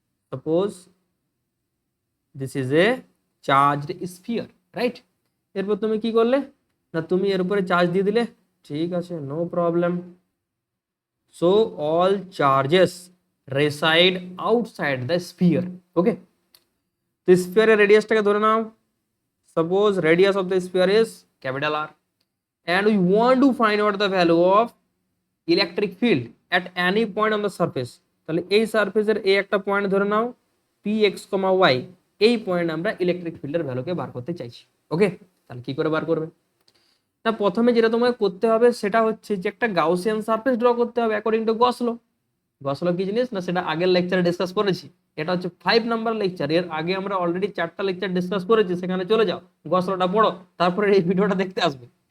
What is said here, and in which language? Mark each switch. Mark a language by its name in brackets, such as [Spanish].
[English] Suppose this is a charged sphere, right? [Bangla] এরপর তুমি কি করলে না, তুমি এর উপরে চার্জ দিয়ে দিলে, ঠিক আছে, [English] No problem. So all charges reside outside the sphere. [Bangla] ওকে, তো স্ফিয়ারের রেডিয়াসটাকে ধরে নাও। [English] Suppose radius of the sphere is capital R, and we want to find out the value of electric field at any point on the surface। [Bangla] তাহলে এই সারফেসের এই একটা point ধরে নাও px, y, এই point আমরা ইলেকট্রিক ফিল্ডের ভ্যালুকে বার করতে চাইছি। ওকে, তাহলে কি করে বার করবে না, প্রথমে যেটা তোমাকে করতে হবে সেটা হচ্ছে যে একটা গাউসিয়ান সারফেস ড্র করতে হবে অ্যাকর্ডিং টু গসলো। গসলো কি জিনিস না, সেটা আগের লেকচারে ডিসকাস করেছি। এটা হচ্ছে 5 নাম্বার লেকচার, এর আগে আমরা অলরেডি 4টা লেকচার ডিসকাস করেছি, সেখানে চলে যাও, গসলোটা পড়ো, তারপরে এই ভিডিওটা দেখতে আসবে।